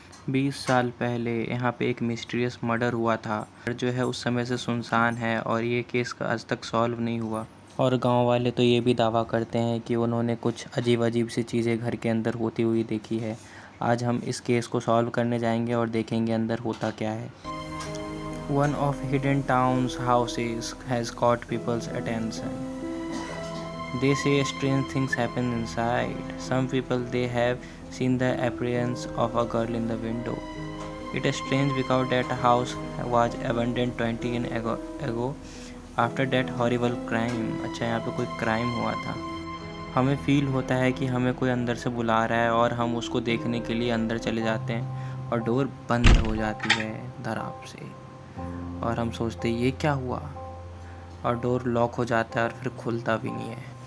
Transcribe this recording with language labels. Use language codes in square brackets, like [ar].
[hi] 20 साल पहले यहाँ पे एक मिस्टीरियस मर्डर हुआ था जो है उस समय से सुनसान है और ये केस का आज तक सॉल्व नहीं हुआ। और गांव वाले तो ये भी दावा करते हैं कि उन्होंने कुछ अजीब सी चीज़ें घर के अंदर होती हुई देखी है। आज हम इस केस को सॉल्व करने जाएंगे और देखेंगे अंदर होता क्या है। [en] One of hidden town's houses has caught people's attention. They say strange things happen inside. Some people they have seen the appearance of a girl in the window. It is strange because that house was abandoned 20 years ago after that horrible crime. [hi] अच्छा, यहाँ पे कोई crime हुआ था। हमें feel होता है कि हमें कोई अंदर से बुला रहा है और हम उसको देखने के लिए अंदर चले जाते हैं और डोर बंद हो जाती है धड़ाम से और हम सोचते हैं ये क्या हुआ, और डोर लॉक हो जाता है और फिर खुलता भी नहीं है।